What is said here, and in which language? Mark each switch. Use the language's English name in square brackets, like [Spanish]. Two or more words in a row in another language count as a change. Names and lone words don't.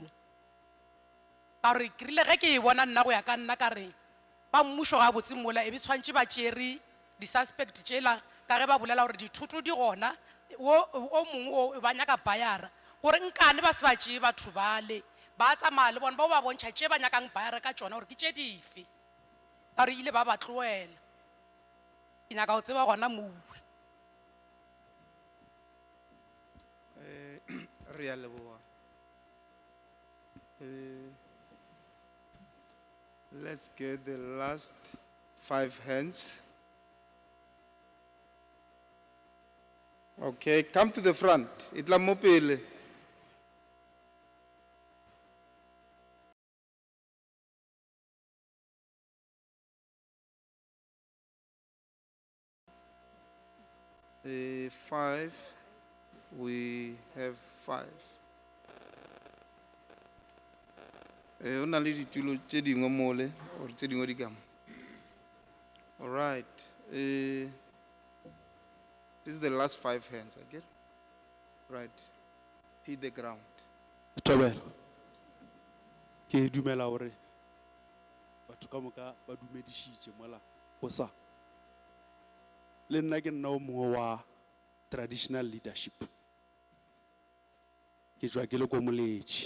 [Northern Sotho] Ba re ke rile ge ke e bona nna go ya ka nna ka re ba mmušo ga botse mola e be tshwantše ba tšere di suspect tšela ka ge ba bolela gore dithoto di gona o mongwe o ba nyaka bayara gore nkane ba se ba tšee batho bale ba tsamaya le bona ba o ba bontšha tšee ba nyakang bayara ka tšona gore ke tše dife. Ba re ile ba ba tloela. Ke nyaka go tseba gona moo. Re a leboga. [English] Let's get the last 5 hands. Okay, come to the front. [Northern Sotho] Itla mo pele. Five. [English] We have 5. [Northern Sotho] O na le ditulo tše dingwe mole or tše dingwe di ka mo. [English] All right. This is the last 5 hands, I get. Right. Hit the ground. [Northern Sotho] Tobela. Ke dumela hore batho ka moka ba dumedišitše mola go sa. Le nna ke nna o mongwe wa [English] traditional leadership. [Northern Sotho] Ke tswa ke le ko moletši.